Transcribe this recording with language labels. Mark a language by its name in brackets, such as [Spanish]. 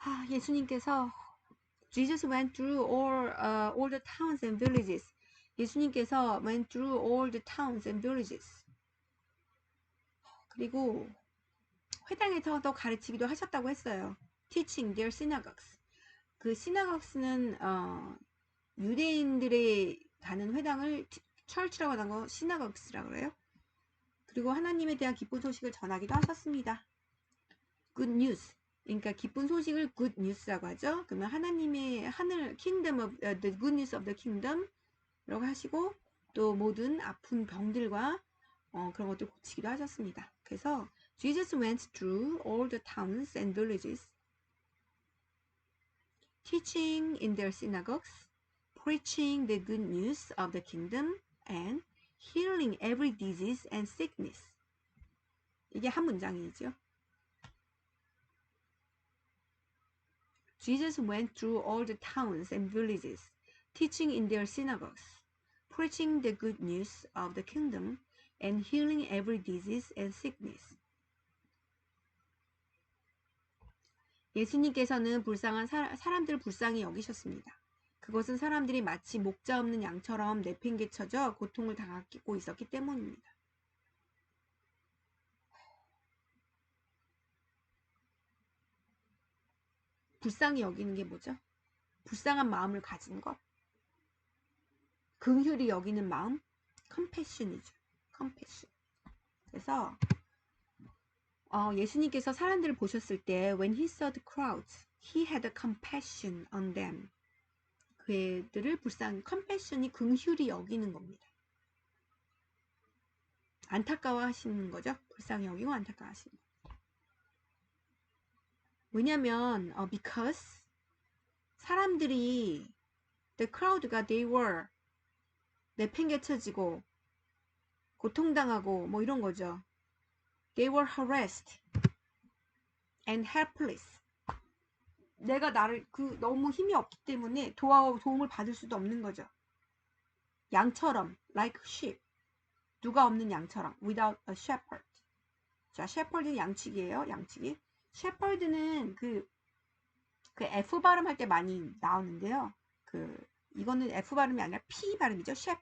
[Korean] 예수님께서 [English] Jesus went through all the towns and villages. [Korean] 예수님께서 [English] went through all the towns and villages. [Korean] 그리고 회당에서도 가르치기도 하셨다고 했어요. [English] Teaching their synagogues. [Korean] 그 synagogues는 유대인들의 가는 회당을 church라고 하는 거 synagogues라고 그래요. 그리고 하나님에 대한 기쁜 소식을 전하기도 하셨습니다. [English] Good news. [Korean] 그러니까 기쁜 소식을 good news라고 하죠. 그러면 하나님의 하늘 [English] kingdom of the good news of the kingdom [Korean] 라고 하시고 또 모든 아픈 병들과 그런 것들 고치기도 하셨습니다. 그래서 [English] Jesus went through all the towns and villages. teaching in their synagogues, preaching the good news of the kingdom, and healing every disease and sickness. [Korean] 이게 한 문장이죠. [English] Jesus went through all the towns and villages, teaching in their synagogues, preaching the good news of the kingdom, and healing every disease and sickness. [Korean] 예수님께서는 불쌍한 사람들을 불쌍히 여기셨습니다. 그것은 사람들이 마치 목자 없는 양처럼 내팽개쳐져 고통을 당하고 있었기 때문입니다. 불쌍히 여기는 게 뭐죠? 불쌍한 마음을 가진 것. 긍휼히 여기는 마음, compassion이죠. [English] compassion. [Korean] 그래서 예수님께서 사람들을 보셨을 때 [English] when he saw the crowds, he had a compassion on them. [Korean] 그들을 compassion이 긍휼히 여기는 겁니다. 안타까워하시는 거죠. 불쌍히 여기고 안타까워하시는 거. 왜냐면 [English] because [Korean] 사람들이 [English] the crowd [Korean] 가 [English] they were [Korean] 내팽개쳐지고 고통당하고 뭐 이런 거죠. [English] They were harassed and helpless. [Korean] 내가 나를 너무 힘이 없기 때문에 도움을 받을 수도 없는 거죠. 양처럼 [English] like sheep. [Korean] 누가 없는 양처럼 [English] without a shepherd. [Korean] 자, shepherd는 양치기예요. 양치기. shepherd는 그 F 발음할 때 많이 나오는데요. 이거는 F 발음이 아니라 P 발음이죠.